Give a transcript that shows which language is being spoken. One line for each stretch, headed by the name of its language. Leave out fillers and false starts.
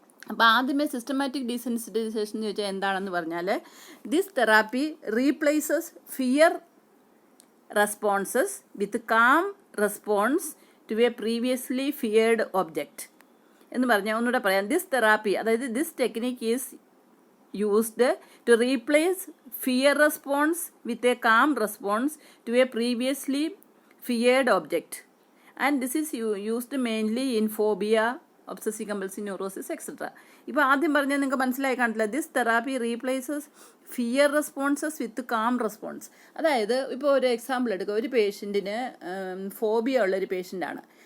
Malayalam: അപ്പോൾ ആദ്യമേ systematic desensitisation എന്ന് ചോദിച്ചാൽ എന്താണെന്ന് പറഞ്ഞാൽ,
English: this therapy replaces fear responses with calm response to a previously feared object
Malayalam: എന്ന് പറഞ്ഞാൽ ഒന്നുകൂടെ പറയാം.
English: This therapy, അതായത് this technique is used to replace fear response with a calm response to a previously feared object, and this is used mainly in phobia, obsessive compulsive neurosis, etc.
Malayalam: ഇപ്പോൾ ആദ്യം പറഞ്ഞാൽ നിങ്ങൾക്ക് മനസ്സിലായി കാണില്ല.
English: This therapy replaces fear responses with calm response.
Malayalam: അതായത് ഇപ്പോൾ ഒരു example എടുക്കുക. ഒരു പേഷ്യൻറ്റിന് ഫോബിയ ഉള്ളൊരു പേഷ്യൻ്റാണ്.